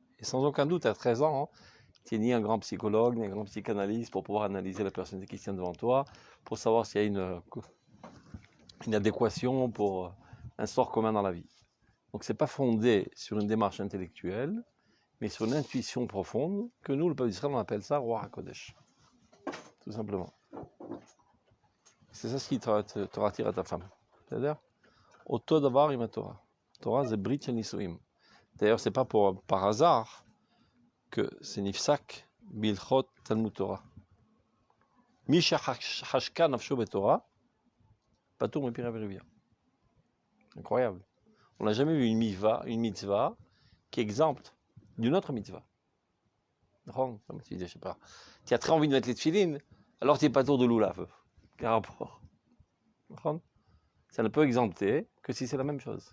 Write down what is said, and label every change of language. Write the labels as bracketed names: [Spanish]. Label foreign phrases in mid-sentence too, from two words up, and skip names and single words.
[French] Et sans aucun doute, à 13 ans, tu n'es ni un grand psychologue, ni un grand psychanalyste pour pouvoir analyser la personne qui tient devant toi, pour savoir s'il y a une adéquation pour un sort commun dans la vie. Donc, c'est pas fondé sur une démarche intellectuelle, mais sur une intuition profonde, que nous, le peuple d'Israël, on appelle ça [Hebrew] רוח הקודש. [French] Tout simplement. C'est ça ce qui te rattire à ta femme. C'est-à-dire, [Hebrew] אותו דבר עם תורה. [French] Torah, c'est [Hebrew] ברית של נישואים. [French] D'ailleurs, c'est pas par hasard que c'est [Hebrew] נפסק בהלכות תלמוד תורה. מי שחשקה נפשו בתורה, פטור מפריה ורביה. [French] Incroyable. On n'a jamais vu une mitzvah qui est exempte d'une autre mitzvah. Comme tu disais, je sais pas. Tu as très envie de mettre les tefilines, alors tu n'es pas tour de l'oulav. Quel rapport? Ça ne peut exempter que si c'est la même chose.